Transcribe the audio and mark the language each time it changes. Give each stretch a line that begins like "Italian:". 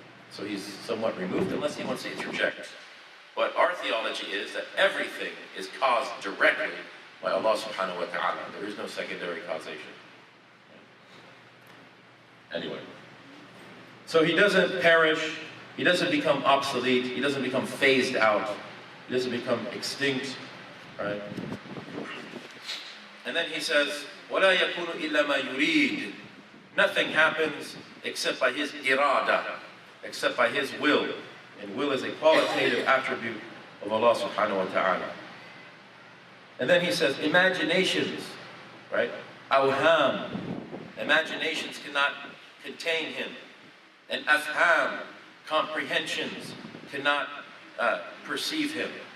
English: So he's somewhat removed, unless he wants to interject. But our theology is that everything is caused directly by Allah subhanahu wa ta'ala. There is no secondary causation. Anyway. So he doesn't perish, he doesn't become obsolete, he doesn't become phased out, he doesn't become extinct, right? And then he says,
Arabic: وَلَا يَكُونُ إِلَّا مَا يُرِيدُ.
English: Nothing happens except by his irada, except by his will. And will is a qualitative attribute of Allah subhanahu wa ta'ala. And then he says, imaginations, right? Awham. Imaginations cannot contain him. And afham, comprehensions, cannot perceive him.